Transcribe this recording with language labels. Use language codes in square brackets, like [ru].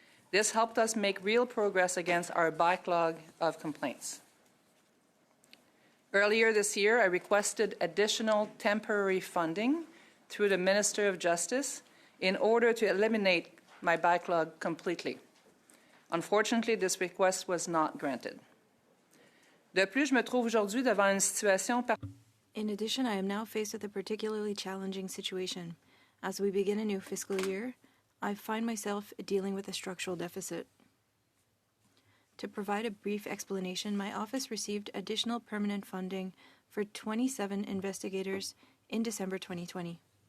[en] This helped us make real progress against our backlog of complaints. Earlier this year, I requested additional temporary funding through the Minister of Justice in order to eliminate my backlog completely. Unfortunately, this request was not granted. [fr] De plus, je me trouve aujourd'hui devant une situation. [en] In addition, I am now faced with a particularly challenging situation. As we begin a new fiscal year, I find myself dealing with a structural deficit. To provide a brief explanation, my office received additional permanent funding for 27 investigators in December 2020.